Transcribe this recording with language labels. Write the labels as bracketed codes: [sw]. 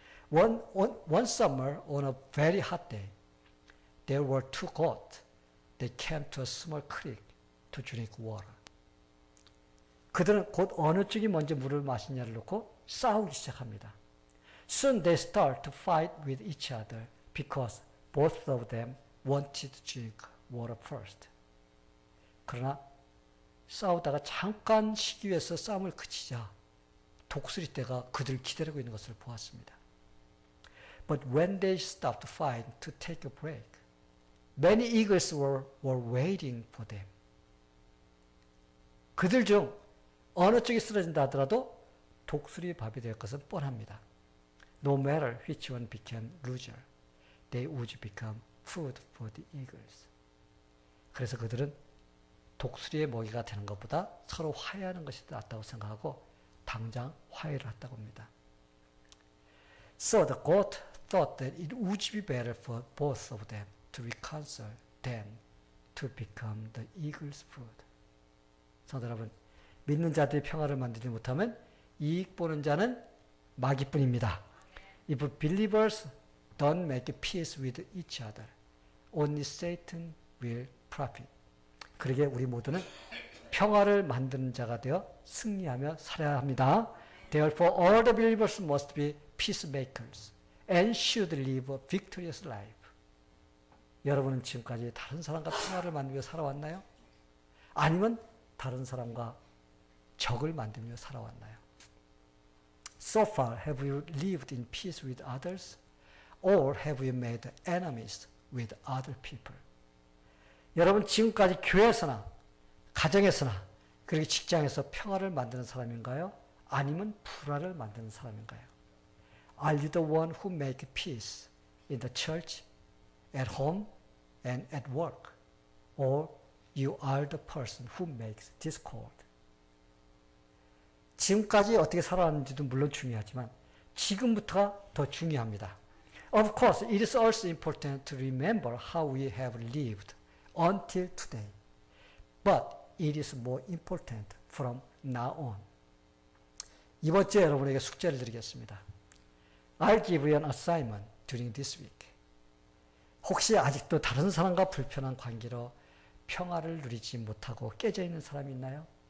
[en] One summer on a very hot day, there were two goats that came to a small creek to drink water. [ko] 그들은 곧 어느 쪽이 먼저 물을 마시냐를 놓고 싸우기 시작합니다. [en] Soon they start to fight with each other because both of them wanted to drink water first. [ko] 그러나 싸우다가 잠깐 쉬기 위해서 싸움을 그치자 독수리떼가 그들을 기다리고 있는 것을 보았습니다. [en] But when they stopped to fight to take a break, many eagles were waiting for them. [ko] 그들 중 어느 쪽이 쓰러진다 하더라도 독수리 밥이 될 것은 뻔합니다. [en] No matter which one became loser, they would become food for the eagles. [ko] 그래서 그들은 독수리의 먹이가 되는 것보다 서로 화해하는 것이 낫다고 생각하고 당장 화해를 했다고 합니다. [en] So the goat thought that it would be better for both of them to reconcile than to become the eagle's food. [ko] 성도 여러분, 믿는 자들이 평화를 만들지 못하면 이익 보는 자는 마귀뿐입니다. [en] If believers don't make peace with each other, only Satan will profit. [ko] 그러기에 우리 모두는 평화를 만드는 자가 되어 승리하며 살아야 합니다. [en] Therefore, all the believers must be peacemakers and should live a victorious life. [ko] 여러분은 지금까지 다른 사람과 평화를 만들며 살아왔나요? 아니면 다른 사람과 적을 만들며 살아왔나요? [en] So far, have you lived in peace with others, or have you made enemies with other people? [ko] 여러분 지금까지 교회에서나 가정에서나 그리고 직장에서 평화를 만드는 사람인가요? 아니면 불화를 만드는 사람인가요? [en] Are you the one who make peace in the church, at home, and at work? Or you are the person who makes discord? [ko] 지금까지 어떻게 살아왔는지도 물론 중요하지만 지금부터가 더 중요합니다. [en] Of course, it is also important to remember how we have lived until today. But it is more important from now on. [ko] 이번 주에 여러분에게 숙제를 드리겠습니다. [en] I'll give you an assignment during this week. [ko] 혹시 아직도 다른 사람과 불편한 관계로 평화를 누리지 못하고 깨져 있는 사람이 있나요?